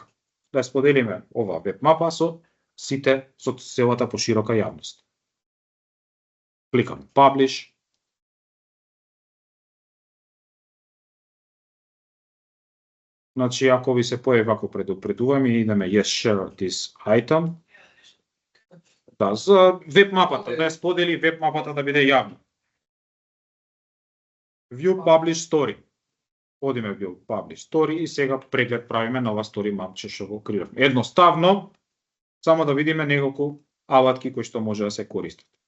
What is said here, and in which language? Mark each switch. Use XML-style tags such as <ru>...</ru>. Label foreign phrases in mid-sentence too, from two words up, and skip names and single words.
<mk>Да споделиме оваа веб мапа со сите, со целата поширока јавност. Кликам Publish. Значи, ако ви се појави вако предупредуваме, идеме</mk> <en>Yes, share this item.</en> <mk>Да, за веб мапата, да ја сподели веб мапата да биде јавна.</mk> <en>View Publish Story.</en> <mk>Одиме</mk> <en>View Publish Story</en> <mk>и сега преглед правиме на ова story мапче што го креиравме. Едноставно, само да видиме неколку алатки кои што може да се користат.</mk>